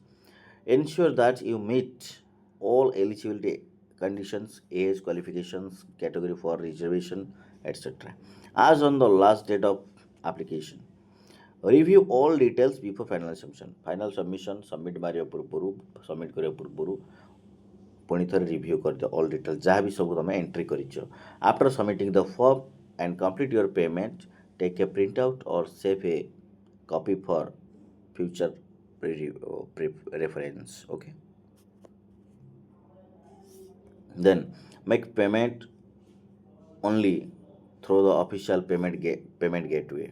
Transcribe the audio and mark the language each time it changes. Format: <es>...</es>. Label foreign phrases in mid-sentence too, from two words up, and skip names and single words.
<en>Ensure that you meet all eligibility conditions, age, qualifications, category for reservation, etc. As on the last date of application. Review all details before final submission. Final submission submit मारिया पूर्वରୁ</en> <or>submit କରିବା ପୂର୍ବରୁ ପୁଣି ଥରେ review କରିଦିଅ</or> <en>all details</en> <or>ଯାହା ବି ସବୁ ତମେ entry କରିଛ.</or> <en>After submitting the form and complete your payment, take a printout or save a copy for future reference. Okay. Then make payment only through the official payment gateway.</en>